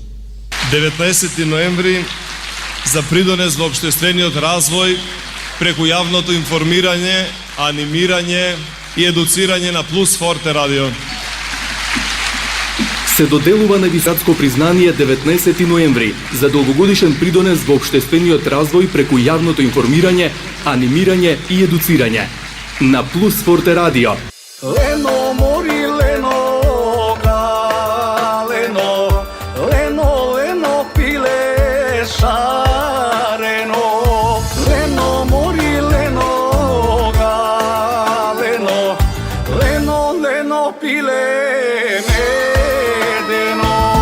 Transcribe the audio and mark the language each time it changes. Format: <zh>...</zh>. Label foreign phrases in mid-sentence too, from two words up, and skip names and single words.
<mk>19 ноември за придонес во општествениот развој преку јавното информирање, анимирање и едуцирање на Плюс Форте радио. Се доделува највисоко признание 19 ноември за долгогодишен придонес во општествениот развој преку јавното информирање, анимирање и едуцирање на Плюс Форте радио. Лено мори, лено га, лено, лено, лено пиле шарено. Лено мори, лено га, лено, лено, лено пиле медено.</mk>